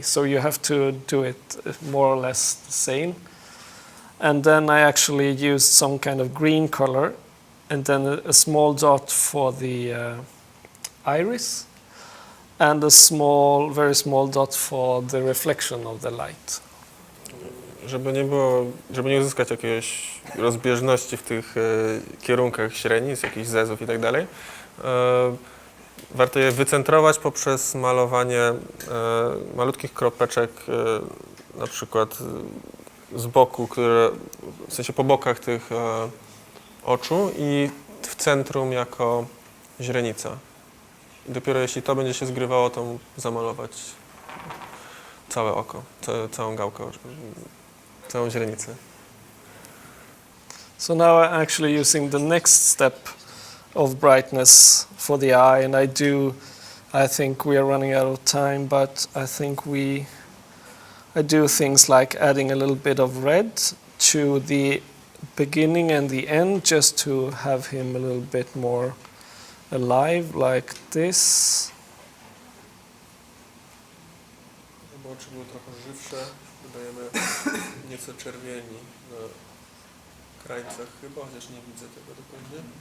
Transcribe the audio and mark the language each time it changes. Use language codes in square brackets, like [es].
[en] So you have to do it more or less the same. And then I actually used some kind of green color and then a small dot for the iris and a small, very small dot for the reflection of the light. [pl] Żeby nie uzyskać jakiejś rozbieżności w tych kierunkach śrenic, jakichś zezów i tak dalej, warto je wycentrować poprzez malowanie malutkich kropeczek, na przykład z boku, w sensie po bokach tych oczu i w centrum jako źrenica. I dopiero jeśli to będzie się zgrywało, to zamalować całe oko, całą gałkę, całą źrenicę. [en] So now I'm actually using the next step of brightness for the eye, and I think we are running out of time, but I think I do things like adding a little bit of red to the beginning and the end, just to have him a little bit more alive, like this. [pl] Żeby oczy były trochę żywsze, dodajemy nieco czerwieni na krańcach chyba, chociaż nie widzę tego dokładnie.